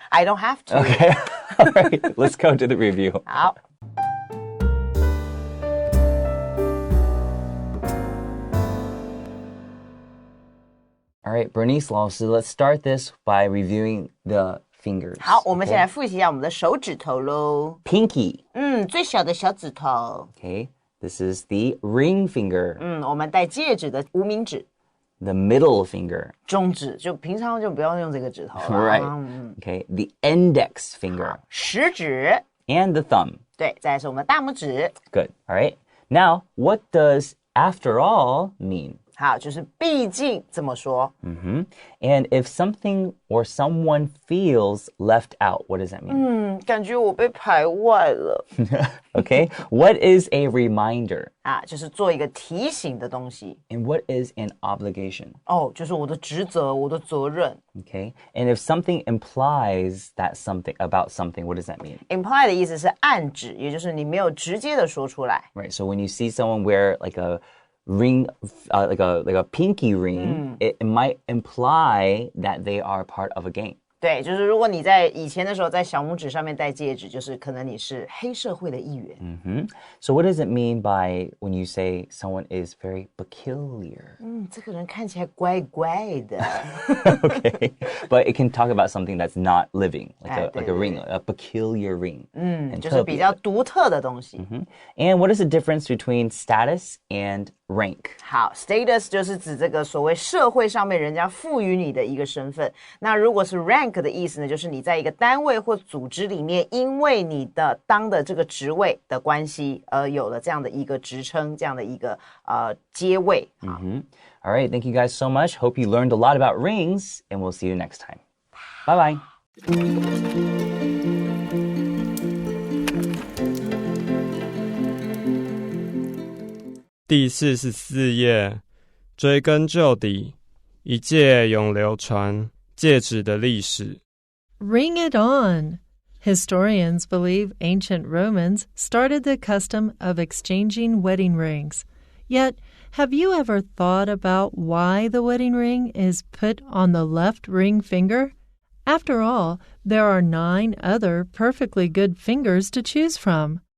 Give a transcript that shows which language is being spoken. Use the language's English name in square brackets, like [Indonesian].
[English] I don't have to. Okay. All right. Let's go to the review. [Chinese] 好。 [English] All right, Bernice 老师, let's start this by reviewing the fingers. [Chinese] 好，我们先来复习一下我们的手指头咯。 [English] Pinky. [Chinese] 最小的小指头。 [English] Okay. This is the ring finger. [Chinese] 我们戴戒指的无名指。 [English] The middle finger. [Chinese] 中指，就平常就不要用这个指头了。 [English] Right. Okay. The index finger. [Chinese] 食指。 [English] And the thumb. [Chinese] 对，再来是我们的大拇指。 [English] Good. All right. Now, what does after all mean? [Chinese] 好，就是毕竟这么说。 [English] And if something or someone feels left out, what does that mean? [Chinese] 感觉我被排外了。 [English] Okay. What is a reminder? [Chinese] 就是做一个提醒的东西。 [English] And what is an obligation? [Chinese] 就是我的职责，我的责任。 [English] Okay. And if something implies that something about something, what does that mean? [Chinese] Imply 的意思是暗指，也就是你没有直接的说出来。 [English] Right. So when you see someone wear like a ring, like a pinky ring, it might imply that they are part of a gang. [Chinese] 对，就是如果你在以前的时候在小拇指上面戴戒指，就是可能你是黑社会的一员。 [English] So what does it mean by when you say someone is very peculiar? [Chinese] 这个人看起来怪怪的。 [English] Okay. But it can talk about something that's not living, like a [Chinese] 对， [English] ring, a peculiar ring. [Chinese] 就是比较独特的东西。 [English] And what is the difference between status and rank. [Chinese] 好 ，status 就是指这个所谓社会上面人家赋予你的一个身份。那如果是 rank 的意思呢，就是你在一个单位或组织里面，因为你的当的这个职位的关系，而有了这样的一个职称，这样的一个阶位。 [English] All right, thank you guys so much. Hope you learned a lot about rings, and we'll see you next time. Bye bye. [Chinese] 第44页，追根究底，一介永流传戒指的历史。 [English] Ring it on! Historians believe ancient Romans started the custom of exchanging wedding rings. Yet, have you ever thought about why the wedding ring is put on the left ring finger? After all, there are 9 other perfectly good fingers to choose from.